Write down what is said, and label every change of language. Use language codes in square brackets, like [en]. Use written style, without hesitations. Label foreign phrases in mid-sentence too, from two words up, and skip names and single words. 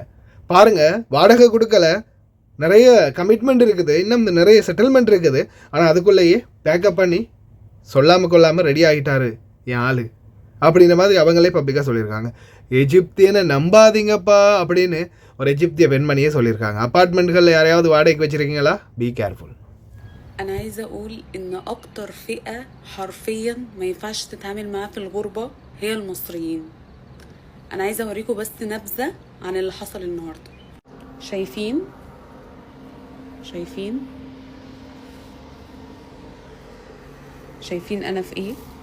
[ta] பாருங்கள், வாடகை கொடுக்கல, நிறைய கமிட்மெண்ட் இருக்குது, இன்னும் நிறைய செட்டில்மெண்ட் இருக்குது. ஆனால் அதுக்குள்ளேயே பேக்கப் பண்ணி சொல்லாமல் கொள்ளாமல் ரெடி ஆகிட்டாரு என் ஆள் அப்படின்ற மாதிரி அவங்களே பப்ளிக்காக சொல்லியிருக்காங்க. எஜிப்தியனை நம்பாதீங்கப்பா அப்படின்னு ஒரு எஜிப்திய பெண்மணியே சொல்லியிருக்காங்க. அப்பார்ட்மெண்ட்களில் யாரையாவது வாடகைக்கு வச்சுருக்கீங்களா? [en] be careful. [ar] أنا عايزة أقول إن أكتر فئة حرفيا ما ينفعش تتعامل معاها في الغربة هي المصريين. أنا عايزة أوريكم بس نبذة عن اللي حصل النهاردة. شايفين أنا في إيه؟